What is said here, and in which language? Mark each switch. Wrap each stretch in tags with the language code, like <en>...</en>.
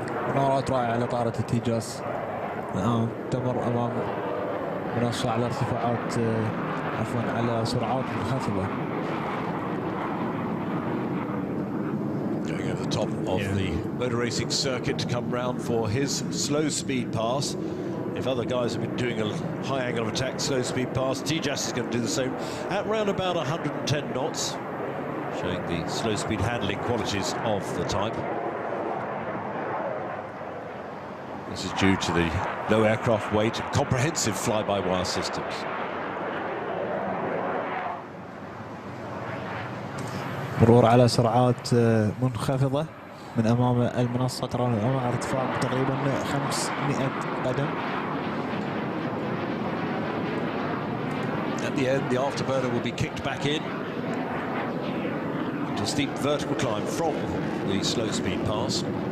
<ar>مناورات رائعة لطائرة التيجاس. الآن تمر أمام منصة على ارتفاعات عفوا على سرعات منخفضة.</ar> <en>Going over the top of the motor racing circuit to come round for his slow speed pass. If other guys have been doing a high angle of attack, slow speed pass, Tejas is going to do the same at round about 110 knots, showing the slow speed handling qualities of the type. This is due to the low aircraft weight and comprehensive fly-by-wire systems.</en> <ar>مرور على سرعات منخفضة من أمام المنصة. ترون الآن على ارتفاع تقريبا 500 قدم.</ar> <en>At the end, the afterburner will be kicked back in into a steep vertical climb from the slow speed pass.</en>